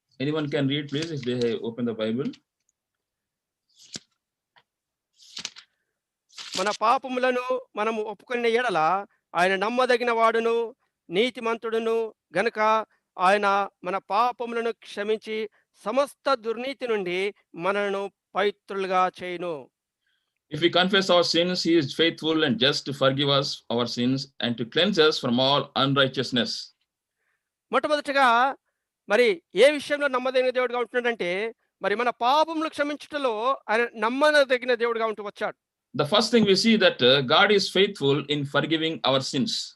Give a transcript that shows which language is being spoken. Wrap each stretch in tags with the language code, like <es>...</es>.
<en>Anyone can read, please, if they open the Bible.</en> <te>మన పాపములను మనము ఒప్పుకున్న ఎడల ఆయన నమ్మదగిన వాడును నీతిమంతుడును గనుక ఆయన మన పాపములను క్షమించి సమస్త దుర్నీతి నుండి మనలను పవిత్రులుగా చేయును.</te> <en>If we confess our sins, he is faithful and just to forgive us our sins and to cleanse us from all unrighteousness.</en> <te>మొట్టమొదటిగా ఏ విషయంలో నమ్మదగిన దేవుడిగా ఉంటున్నాడంటే మన పాపములు క్షమించుటలో ఆయన నమ్మదగిన దేవుడిగా ఉంటూ వచ్చాడు.</te> <en>The first thing we see that God is faithful in forgiving our sins.</en>